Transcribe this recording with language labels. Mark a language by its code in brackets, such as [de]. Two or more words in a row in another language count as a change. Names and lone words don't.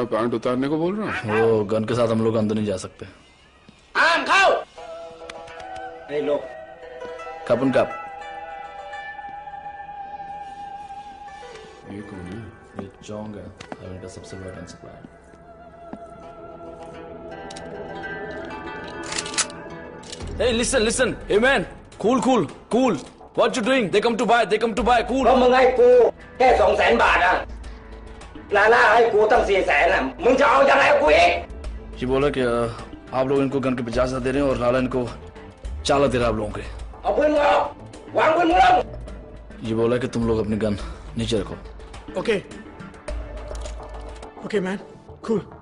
[hi] पैंट उतारने को बोल रहा है? वो गन के साथ हम लोग अंदर नहीं जा सकते। कपन कप। ये कौन है? ये चोंग है, हेवन का सबसे बड़ा सप्लायर। [en] Hey, listen. Hey man, cool. What you doing? They come to buy. Cool. [th] เพราะมึงให้กูแค่200,000 บาทอะลาล่าให้กูตั้ง400,000อะมึงจะเอายังไงกับกูอีก [hi] ये बोला कि आप लोग इनको गन के 50,000 दे रहे हैं और लाला इनको 4 लाख दे रहा है आप लोगों के। [th] เอาปืนมึงออกวางปืนมึงลง [hi] ये बोला कि तुम लोग अपनी गन नीचे रखो। [en] okay okay man, cool.